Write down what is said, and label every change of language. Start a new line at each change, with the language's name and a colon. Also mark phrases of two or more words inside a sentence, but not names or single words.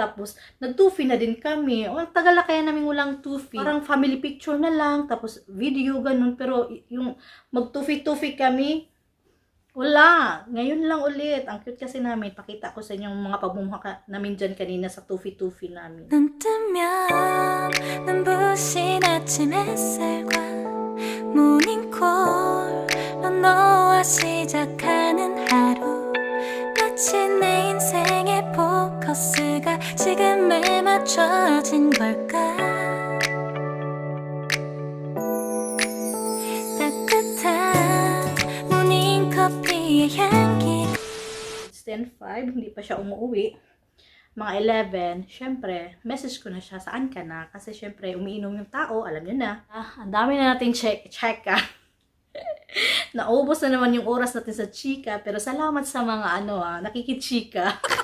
Filipino: Tapos, nag-tufi na din kami. Tagal na kaya namin walang tufi. Parang family picture na lang. Tapos, video, ganun. Pero, yung mag-tufi-tufi kami, wala. Ngayon lang ulit. Ang cute kasi namin. Pakita ko sa inyo yung mga pagmumukha namin dyan kanina sa tufi-tufi namin.
Korean: 눈 뜨면 눈부신 아침 햇살과 모닝콜로 너와 시작하는 하루 마치 내 인생의 포커스가 지금에 맞춰진 걸까 커피의 향기.
English: It's 10:05,
Filipino: hindi pa siya umuwi. Mga 11, syempre, message ko na siya, saan ka na? Kasi syempre, umiinom yung tao, alam niyo na. Ang dami na nating check. Naubos na naman yung oras natin sa chika, pero salamat sa mga nakikichika.